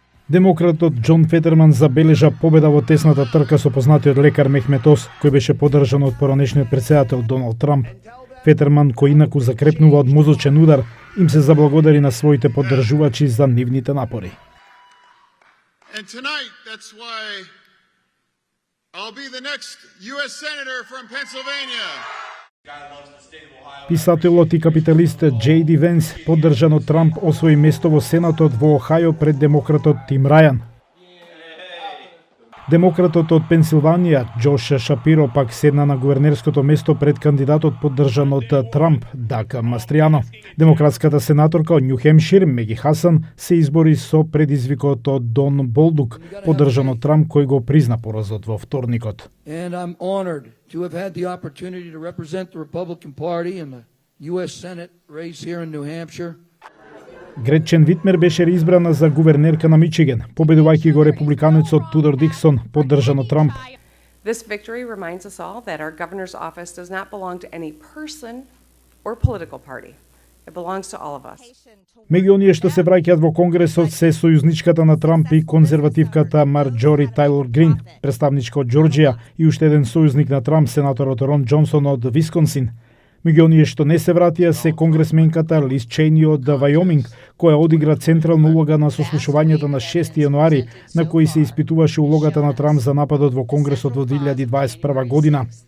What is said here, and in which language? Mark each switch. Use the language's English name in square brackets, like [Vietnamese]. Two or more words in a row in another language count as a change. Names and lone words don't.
[Macedonian] Демократот Џон Фетерман забележа победа во тесната трка со познатиот лекар Мехмет Ос, кој беше поддржан од поранешниот претседател Доналд Трамп. Фетерман, кој инаку закрепнува од мозочен удар, им се заблагодари на своите поддржувачи за нивните напори. [English] And tonight, that's why I'll be the next U.S. Senator from Pennsylvania. [Macedonian] Писателот и капиталист Джей Ди Венс, поддржан од Трамп, освои место во Сенатот во Охајо пред демократот Тим Рајан. Демократот од Пенсилванија, Џош Шапиро, пак седна на гувернерското место пред кандидатот поддржан од Трамп, Даг Мастријано. Демократската сенаторка од Њу Хемшир, Меги Хасан, се избори со предизвикот од Дон Болдук, поддржан од Трамп, кој го призна поразот во вторникот. [English] And I'm honored to have had the opportunity to represent the Republican Party in the U.S. Senate race here in New Hampshire. [Macedonian] Гретчен Витмер беше избрана за гувернерка на Мичиген, победувајќи го републиканецот Тудор Диксон, поддржан од Трамп. [English] This victory reminds us all that our governor's office does not belong to any person or political party. It belongs to all of us. [Macedonian] Меѓу оние што се враќаат во Конгресот се сојузничката на Трамп и конзервативката Марџори Тајлор Грин, представничка од Џорџија, и уште еден сојузник на Трамп, сенаторот Рон Џонсон од Висконсин. Меѓу оние што не се вратија се конгресменката Лиз Чейни од Вајоминг, која одигра централна улога на сослушувањето на 6 јануари, на кои се испитуваше улогата на Трамп за нападот во Конгресот во 2021 година.